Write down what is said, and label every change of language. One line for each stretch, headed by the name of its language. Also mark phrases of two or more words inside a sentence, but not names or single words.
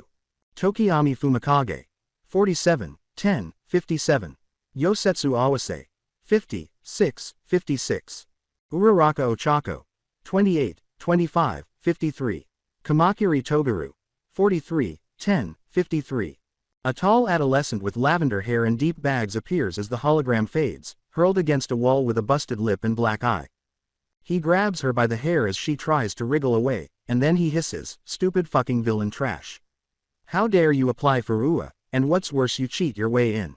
English: Tokiyami Fumikage, 47, 10, 57. Yosetsu Awase, 50, 6, 56. Uraraka Ochako, 28, 25, 53. Kamakiri Togaru, 43, 10, 53. A tall adolescent with lavender hair and deep bags appears as the hologram fades, hurled against a wall with a busted lip and black eye. He grabs her by the hair as she tries to wriggle away, and then he hisses, "Stupid fucking villain trash. How dare you apply for UA, and what's worse, you cheat your way in."